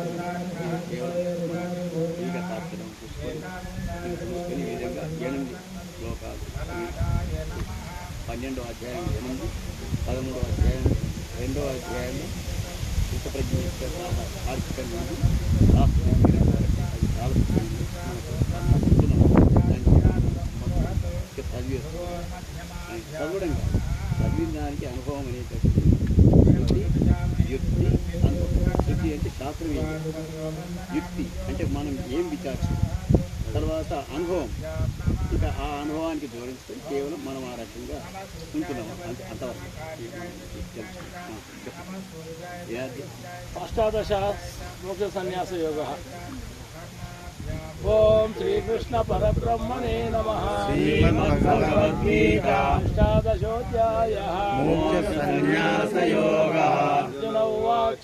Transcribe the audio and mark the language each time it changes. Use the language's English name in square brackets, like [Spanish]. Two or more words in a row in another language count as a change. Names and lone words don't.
[Telugu] కేవలం తాత్పర్యం చూసుకొని ఈ విధంగా 8 శ్లోకాలు 12వ అధ్యాయం 8, 13వ అధ్యాయం 2వ అధ్యాయంలో చిత్తప్రజ్ఞ ఆర్థిక నుండి అది చాలా చదవడం కాదు, చదివిన దానికి అనుభవం అనేటటువంటి యుక్తి అనుభవం. శుద్ధి అంటే శాస్త్రీయ యుక్తి అంటే మనం ఏం విచారిస్తాం, తర్వాత అనుభవం, ఇక ఆ అనుభవానికి జోడించుకొని కేవలం మనం ఆ రకంగా ఉంటున్నాము అంతవరకు తెలుసు. [Sanskrit] अष्टादश मोक्ष संन्यास योगः। ओम श्रीकृष्ण परब्रह्मणे नमः। श्रीमद्भगवद्गीता अष्टादशोऽध्यायः। मोक्षसंन्यासयोगः। अर्जुन उवाच